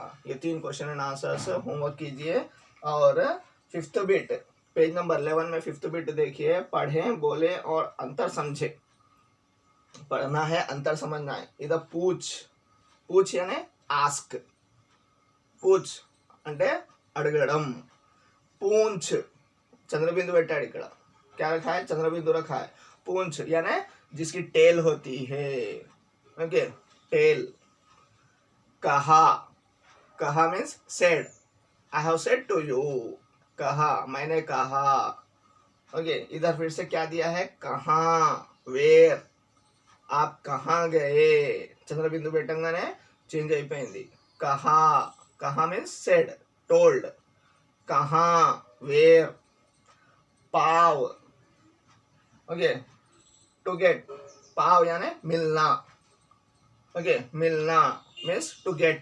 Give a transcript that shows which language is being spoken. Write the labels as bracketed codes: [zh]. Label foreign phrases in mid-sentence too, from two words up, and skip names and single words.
[hi] ये 3 [en] question and answers homework [hi] कीजिए। और 5th बिट [en] page number [hi] 11 में 5th बिट देखिए, पढ़ें, बोले और अंतर समझे। पढ़ना है, अंतर समझना है। इधर पूछ यानी आस्क, पूछ [te] అంటే అడగడం, [hi] पूंछ चंद्रबिंदु [te] పెట్టాడు ఇక్కడ, [hi] क्या रखा है? चंद्रबिंदु रखा है। पूंछ यानी जिसकी टेल होती है। [en] okay, tail. [hi] कहा, कहा [en] means said, I have said to you, [hi] कहा मैंने कहा। ओके, इधर फिर से क्या दिया है? कहाँ, वेयर, आप कहाँ गए? [te] చంద్రబిందు పెట్టంగానే చేంజ్ అయిపోయింది। [hi] कहा, कहा [en] means said, told, [hi] कहाँ, वेयर। पाव, ओके, [en] to get, [hi] पाव यानी मिलना। ओके, मिलना [en] means to get.